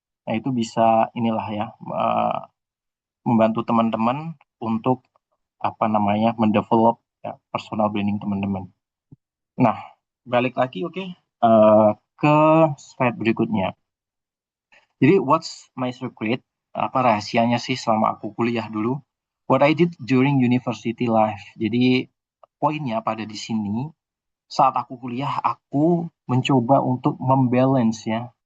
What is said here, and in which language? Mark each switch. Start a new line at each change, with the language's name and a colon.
Indonesian: Nah itu bisa inilah ya membantu teman-teman untuk apa namanya mendevelop ya, personal branding teman-teman. Nah balik lagi oke, ke slide berikutnya.
English: Jadi what's my secret?
Indonesian: Apa rahasianya sih selama aku kuliah dulu?
English: What I did during university life.
Indonesian: Jadi poinnya pada di sini, saat aku kuliah, aku mencoba untuk membalance ya.